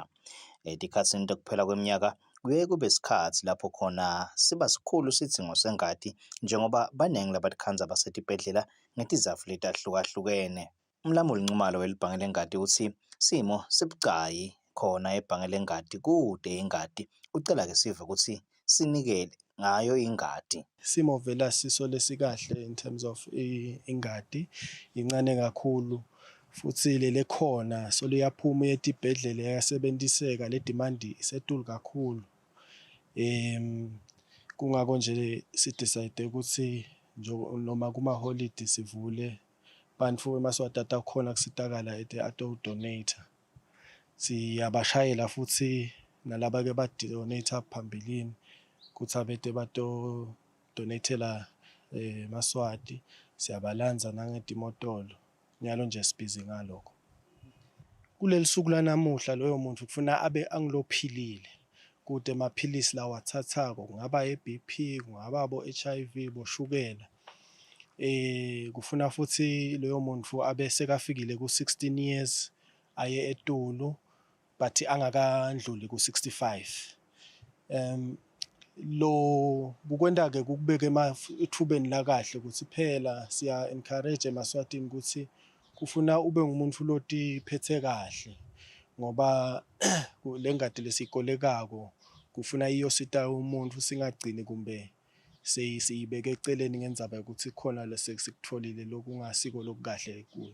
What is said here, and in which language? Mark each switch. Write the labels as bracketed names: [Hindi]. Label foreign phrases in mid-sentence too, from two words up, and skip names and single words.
[Swati] Etikhatsini tokuphela kweminyaka kuye kube isikhathi lapho khona siba sikhulu isidingo sengadi njengoba baningi labatikhandza basetibhedlela ngetizatfu letahlukahlukene. Umlamuli Ncumalo welibhange lengadi uthi simo sibucayi khona ebhange lengadi kude ingadi ucela-ke sive ukuthi sinikele ngayo ingadi. Simo vela siso lesikahle [English] in terms of [Swati] ingadi incane kakhulu futhi lele khona so liyaphuma etibhedlela yasebenziseka le demand isetulu kakhulu. Kungako nje si decide ukuthi noma kuma holiday sivule bantu eMaswati atakhona kusitakala ato donator. Siyabashayela futhi nalaba ke ba donate phambilini kuthi abete bato donatela Maswati siyabalanza nangetimotolo nyalo nje sibhizi ngalokho. Kuleli suku lanamuhla loyo muntu kufuna abe angilophilile kude amaphilisi lawa athathako kungaba iBP kungaba bo HIV boshukela kufuna futhi loyo muntu abe sekafikile ku16 years aye etulu but angakandluli ku65. Lo bukwenda ke kubeke ethubeni la kahle ukuthi phela siya encourage eMaswatini ukuthi kufuna ube ngumuntu loti phethe kahle ngoba lengadi lesikolekako kufuna iyosita umuntu singagcini kumbe siyibeke eceleni ngendzaba ukuthi khona lesikutholile lokungasiko lokukahle kuyo.